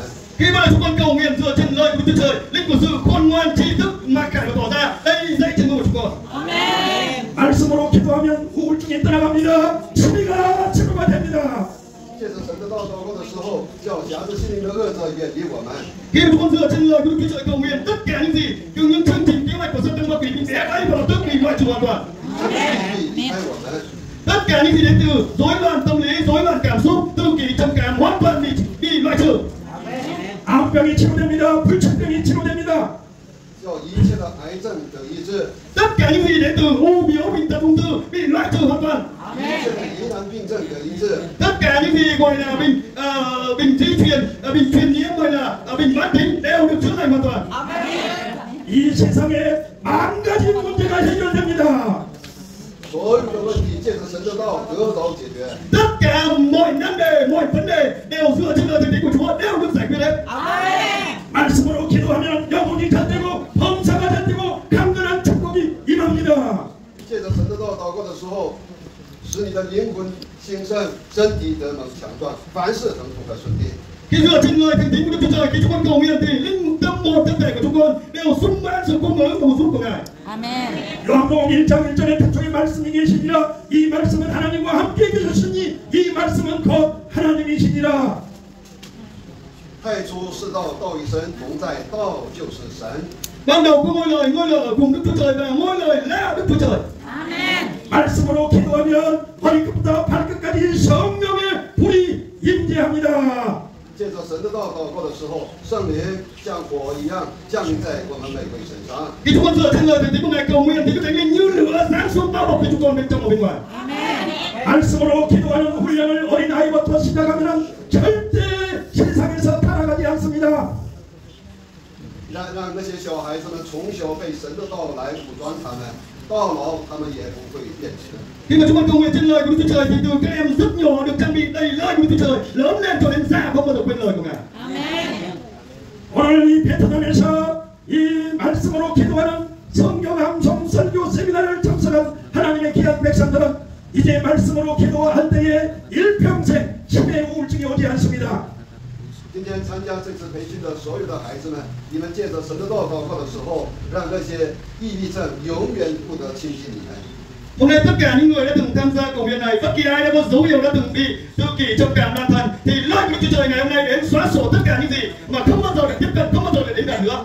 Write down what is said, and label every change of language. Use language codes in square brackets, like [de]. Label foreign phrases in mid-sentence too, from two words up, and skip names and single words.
[vi] Khi mà chúng con cầu nguyện dựa trên lời của Chúa Trời, linh của sự khôn ngoan, trí thức mà cải và tỏ ra đây dạy trên ngôi của chúng con. Amen. [ko] 말씀으로 기도하면 우울증이 떠나갑니다. 치료가 치료가 됩니다. [zh] 借着神的道祷告的时候，叫辖制心灵的恶者远离我们。 [vi] Khi mà chúng con dựa trên lời của Đức Chúa Trời cầu nguyện, tất cả những gì, những chương trình kế hoạch của Satan ma quỷ bị bẻ gãy và lập tức bị loại trừ hoàn toàn. [zh] 离开我们。 [vi] Tất cả những gì đến từ rối loạn tâm lý, rối loạn cảm xúc, tự kỷ, trầm cảm hoàn toàn bị loại trừ. [ko] 암병이 치료됩니다. 불치병이 치료됩니다. [zh] 叫一切的癌症得医治， [vi] Tất cả những gì đến từ u biểu, bệnh tật, ung thư bị loại trừ hoàn toàn. [zh] 一切的疑难病症得医治， [vi] Tất cả những gì gọi là bệnh di truyền, bệnh truyền nhiễm gọi là bệnh mãn tính đều được chữa lành hoàn toàn. [ko] 이 세상에 만 가지 문제가 해결됩니다. [zh] 所有的问题借着神的道得着解决。 [vi] Tất cả mọi nan đề, mọi vấn đề đều dựa trên lời thánh của Chúa đều được giải quyết hết. Amen. [ko] 말씀으로 기도하면 영혼이 잣되고 범사가 잣되고 강건한 축복이 임합니다. [zh] 借着神的道祷告的时候，使你的灵魂兴盛，身体得能强壮，凡事能同和顺利。 [vi] Khi dựa trên lời thánh của Đức Chúa Trời, khi chúng con cầu nguyện thì linh tâm hồn thân thể của chúng con đều sung mãn sự cung ứng bổ sung của Ngài. Amen. [ko] 요한복음 1장 1절에 태초에 말씀이 계시니라 이 말씀은 하나님과 함께 계셨으니 이 말씀은 곧 하나님이시니라. [zh] 太初是道，道与神同在，道就是神。 [vi] Ban đầu có ngôi lời ở cùng Đức Chúa Trời và ngôi lời là Đức Chúa Trời. Amen. [ko] 말씀으로 기도하면 머리끝부터 발끝까지 성령의 불이 임재합니다. [zh] 借着神的道祷告的时候，圣灵像火一样降临在我们每位身上。 [vi] Khi chúng con dựa trên lời thánh của Ngài cầu nguyện thì Đức Thánh Linh như lửa giáng xuống bao bọc cho chúng con bên trong và bên ngoài. Amen. [ko] 말씀으로 기도하는 훈련을 어린아이부터 시작하면 절대 세상에서 타락하지 않습니다. [zh] 让那些小孩子们从小被神的道来武装他们，到老他们也不会变质。 [vi] Khi mà chúng con cầu nguyện trên lời của Đức Chúa Trời thì từ các em rất nhỏ được trang bị đầy lời của Đức Chúa Trời, lớn lên cho đến già không bao giờ quên lời của Ngài. Amen. [ko] 오늘 이 베트남에서 이 말씀으로 기도하는 성경 암송 설교 세미나를 참석한 하나님의 귀한 백성들은 이제 말씀으로 기도할 때에 일평생 치매 우울증이 오지 않습니다. [zh] 今天参加这次培训的所有的孩子们，你们借着神的道祷告的时候，让那些抑郁症永远不得亲近你们。 [vi] Hôm nay tất cả những người đã từng tham gia cầu nguyện này, bất kỳ ai đã có dấu hiệu đã từng bị tự kỷ trầm cảm loạn thần, thì lời của Chúa Trời ngày hôm nay đến xóa sổ tất cả những gì mà không bao giờ để tiếp cận, không bao giờ để đến gần nữa.